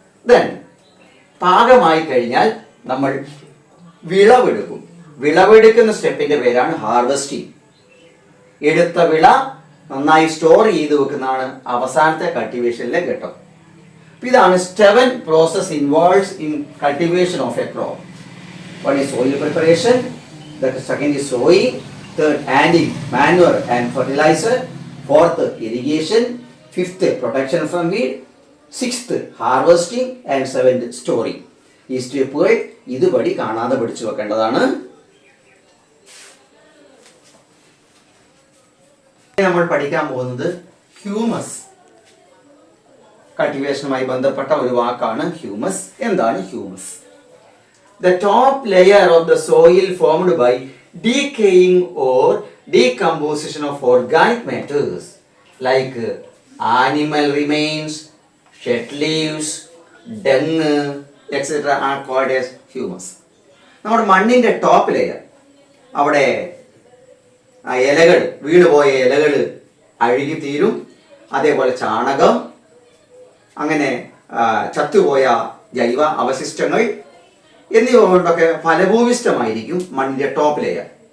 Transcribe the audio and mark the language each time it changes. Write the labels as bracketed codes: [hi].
[ml] Then പാകമായി കഴിഞ്ഞാൽ നമ്മൾ വിളവെടുക്കും. വിളവെടുക്കുന്ന സ്റ്റെപ്പിന്റെ പേരാണ് ഹാർവെസ്റ്റിംഗ്. എടുത്ത വിള നന്നായി സ്റ്റോർ ചെയ്ത് വെക്കുന്നതാണ് അവസാനത്തെ കൾട്ടിവേഷനിലെ ഘട്ടം. [en] ഇതാണ് 7 process involves in cultivation of a crop. One is soil preparation, the second is sowing, third adding manure and fertilizer, fourth irrigation, fifth protection from weed, sixth harvesting and seventh storing. [ml] ഈ സ്റ്റെപ്പുകൾ ഇതുപടി കാണാതെ പഠിച്ചു വെക്കേണ്ടതാണ്. നമ്മൾ പഠിക്കാൻ പോകുന്നത് humus. കൾട്ടിവേഷനുമായി ബന്ധപ്പെട്ട ഒരു വാക്കാണ് ഹ്യൂമസ്. എന്താണ് humus? [en] The top layer of the soil formed by decaying or decomposition of organic matters like animal remains, shed leaves, dung, etc. are called as humus. [ml] നമ്മുടെ മണ്ണിൻ്റെ ടോപ്പ് ലെയർ, അവിടെ ഇലകൾ, വീണുപോയ ഇലകൾ അഴുകിത്തീരും. അതേപോലെ ചാണകം, അങ്ങനെ ചത്തുപോയ ജൈവ അവശിഷ്ടങ്ങൾ എന്നിവ കൊണ്ടൊക്കെ ഫലഭൂവിഷ്ടമായിരിക്കും മണ്ണിൻ്റെ ടോപ്പ് ലെയർ.